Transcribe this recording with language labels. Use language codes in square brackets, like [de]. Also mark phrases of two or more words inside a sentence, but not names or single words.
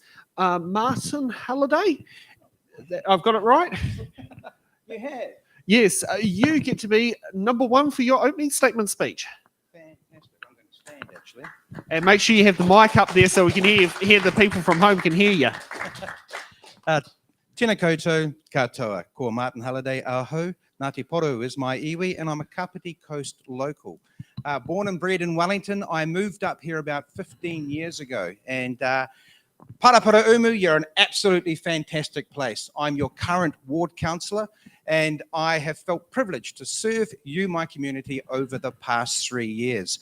[en] Martin Halliday, I've got it right? You have. Yes, you get to be number 1 for your opening statement speech. Fantastic. I'm going to stand, actually. And make sure you have the mic up there so we can hear the people from home can hear you. [mi] Tēnā koutou katoa. Ko Martin Halliday aho. [en] Ngāti Poru is my iwi, and I'm a Kapiti Coast local. Born and bred in Wellington, I moved up here about 15 years ago. And Paraparaumu, you're an absolutely fantastic place. I'm your current ward councillor, and I have felt privileged to serve you, my community, over the past 3 years.